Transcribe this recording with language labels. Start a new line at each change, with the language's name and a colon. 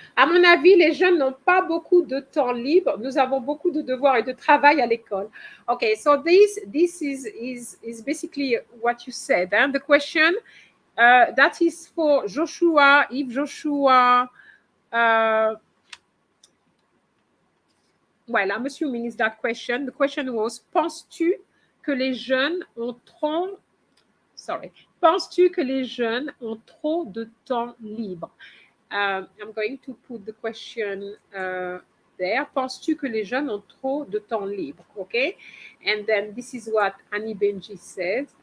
French: À mon avis, les jeunes n'ont pas beaucoup de temps libre. Nous avons beaucoup de devoirs et de travail à l'école.
English: Okay, so this is basically what you said. And the question that is for Joshua. If Joshua, well, I'm assuming is that question. The question was:
French: penses-tu que les jeunes ont trop Penses-tu que les jeunes ont trop de temps libre?
English: I'm going to put the question there.
French: Penses-tu que les jeunes ont trop de temps libre?
English: Okay. And then this is what Annie Benji said.